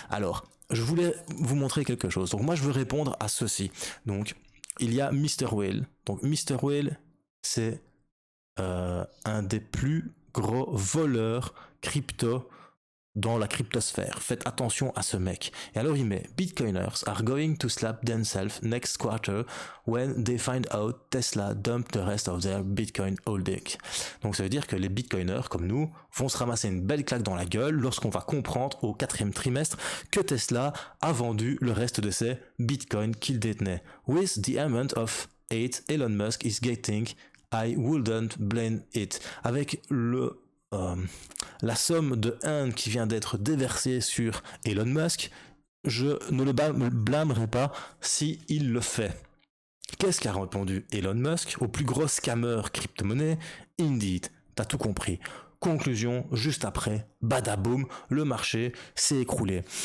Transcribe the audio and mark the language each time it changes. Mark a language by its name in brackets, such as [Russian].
[French] Alors, je voulais vous montrer quelque chose. Donc moi, je veux répondre à ceci. Donc, il y a Mr. Whale. Donc, Mr. Whale, c'est un des plus gros voleurs crypto dans la cryptosphère. Faites attention à ce mec. [English] Et alors il met Bitcoiners are going to slap themselves next quarter when they find out Tesla dumped the rest of their Bitcoin holding. [French] Donc ça veut dire que les Bitcoiners comme nous vont se ramasser une belle claque dans la gueule lorsqu'on va comprendre au 4e trimestre que Tesla a vendu le reste de ses Bitcoins qu'il détenait. [English] With the amount of 8 Elon Musk is getting, I wouldn't blame it. [French] Avec la somme de haine qui vient d'être déversée sur Elon Musk, je ne le blâmerai pas si il le fait. Qu'est-ce qu'a répondu Elon Musk au plus gros scammer crypto-monnaie? Indeed, t'as tout compris. Conclusion, juste après, badaboum, le marché s'est écroulé.